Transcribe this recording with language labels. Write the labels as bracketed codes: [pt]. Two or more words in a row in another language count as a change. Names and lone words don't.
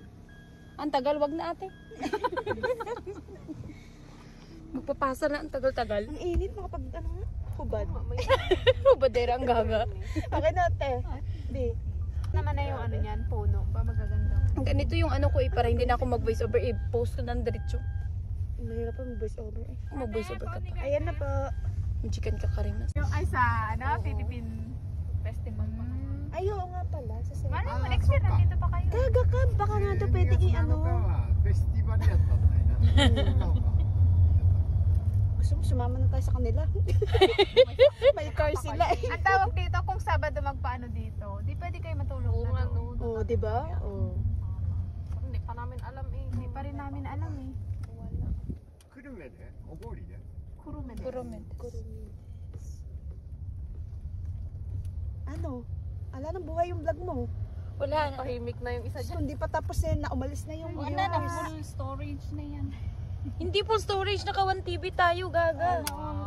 [tl] Ang tagal, wag na ate. Magpapasa na ang tagal-tagal. Ang init, makapag, ano nga? Hubad. Badera ang gaga. Okay na, te. Di. Naman na yung ano niyan, puno. Pa magaganda. Ganito yung ano ko para hindi na ako mag-voice over. I-post ko ng diretso. Mahirap pa mag-voice over eh. Mag-voice over ka pa. Ayan na po. Yung chicken kakarinas. Yung ay sa ano, Philippine Festival pa. Ay, oo nga pala. Sa sa'yo. Mali mo, next year nandito pa kayo. Gaga ka. Baka nga ito pwede i-ano. [ja] フェスティバルやったんだよな。 [tl] Gusto mo, sumama na tayo sa kanila. May car sila eh. Ang tawag dito kung Sabado magpaano dito, di pwede kayo matulog na doon. Oo, di ba? Oo. Hindi pa namin alam eh. Hindi pa rin namin alam eh. [ja] 久留米で小郡で Kurumen. Kurumen. [tl] Ano? Ala ng buhay yung vlog mo. Wala na. Tahimik na yung isa So, hindi pa tapos eh, na umalis na yung Wala na, [en] full storage [tl] na yan. Hindi [en] full storage, [tl] naka 1 TV tayo, gaga.